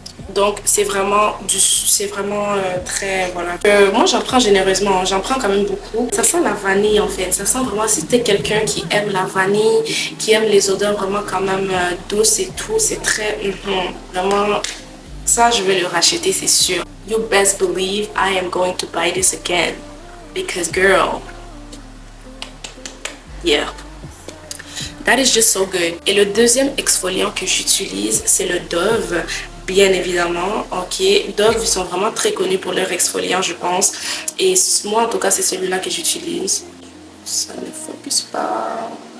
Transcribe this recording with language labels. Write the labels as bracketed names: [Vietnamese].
[French] Donc c'est vraiment très, voilà. Moi j'en prends généreusement, j'en prends quand même beaucoup. Ça sent la vanille en fait, ça sent vraiment, si t'es quelqu'un qui aime la vanille, qui aime les odeurs vraiment quand même douces et tout, c'est très, vraiment, ça je vais le racheter c'est sûr. [English] You best believe I am going to buy this again, because girl, yeah. That is just so good. [French] Et le deuxième exfoliant que j'utilise, c'est le Dove. Bien évidemment, ok. Dove, ils sont vraiment très connus pour leur exfoliant, je pense. Et moi, en tout cas, c'est celui-là que j'utilise. Ça ne focus pas.